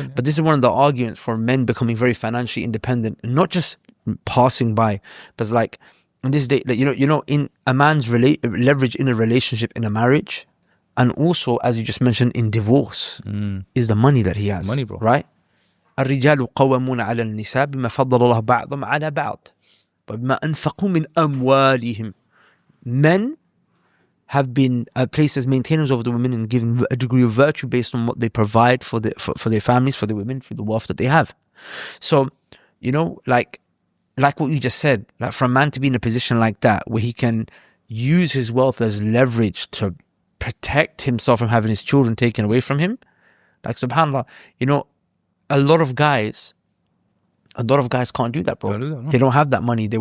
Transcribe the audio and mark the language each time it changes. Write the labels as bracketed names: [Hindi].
[English] But this is one of the arguments for men becoming very financially independent, and not just passing by, but it's like in this day, like, you know, in a man's leverage in a relationship, in a marriage, and also, as you just mentioned, in divorce, is the money that he has. Money, bro. Right? [Arabic] الرجال قوامون على النساء بما فضل الله بعضهم على بعض وبما أنفقوا من أموالهم. [English] Men have been placed as maintainers of the women and given a degree of virtue based on what they provide for their families, for the women, for the wealth that they have. So, you know, like what you just said, like for a man to be in a position like that, where he can use his wealth as leverage to protect himself from having his children taken away from him, like, subhanAllah, you know, a lot of guys can't do that, bro. They don't have that money.